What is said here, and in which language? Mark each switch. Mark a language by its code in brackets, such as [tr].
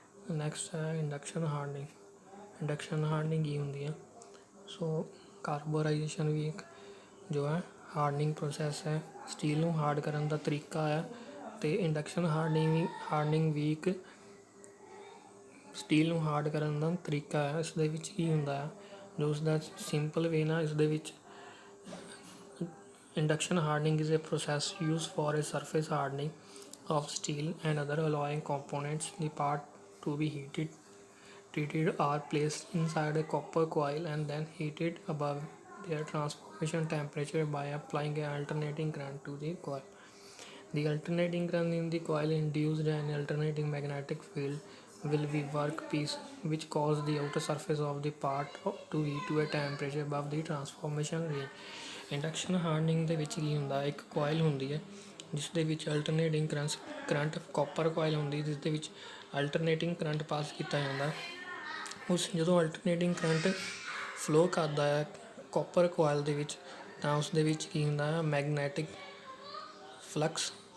[pa] Next ਹੈ induction hardening. Induction hardening ਕੀ ਹੁੰਦੀ ਆ? ਸੋ ਕਾਰਬੋਰਾਈਜੇਸ਼ਨ ਵੀ ਇੱਕ ਜੋ ਹੈ ਹਾਰਡਨਿੰਗ ਪ੍ਰੋਸੈਸ ਹੈ, ਸਟੀਲ ਨੂੰ ਹਾਰਡ ਕਰਨ ਦਾ ਤਰੀਕਾ ਹੈ, ਅਤੇ ਇੰਡਕਸ਼ਨ ਹਾਰਡਨਿੰਗ ਵੀ ਇੱਕ ਸਟੀਲ ਨੂੰ ਹਾਰਡ ਕਰਨ ਦਾ ਤਰੀਕਾ ਹੈ। ਇਸ ਦੇ ਵਿੱਚ ਕੀ ਹੁੰਦਾ ਹੈ, ਜੋ ਉਸਦਾ ਸਿੰਪਲ ਵੇ ਨਾ, ਇਸ ਦੇ ਵਿੱਚ [en] induction hardening is a process used for a surface hardening of steel and other alloying components. The part to be treated are placed inside a copper coil and then heated above their transformation temperature by applying an alternating current to the coil. The alternating current in the coil induced an alternating magnetic field will be workpiece which cause the outer surface of the part to heat to a temperature above the transformation range. [pa] Induction hardening ਦੇ ਵਿੱਚ ਕੀ ਹੁੰਦਾ, ਇੱਕ ਕੋਇਲ ਹੁੰਦੀ ਹੈ ਜਿਸ ਦੇ ਵਿੱਚ alternating current copper ਕੋਇਲ ਹੁੰਦੀ ਜਿਸ ਦੇ ਵਿੱਚ ਅਲਟਰਨੇਟਿੰਗ ਕਰੰਟ ਪਾਸ ਕੀਤਾ ਜਾਂਦਾ। ਉਸ ਜਦੋਂ ਅਲਟਰਨੇਟਿੰਗ ਕਰੰਟ ਫਲੋ ਕਰਦਾ ਹੈ ਕਾਪਰ ਕੋਇਲ ਦੇ ਵਿੱਚ ਤਾਂ ਉਸ ਦੇ ਵਿੱਚ ਕੀ ਹੁੰਦਾ ਹੈ ਮੈਗਨੈਟਿਕ ਫਲਕਸ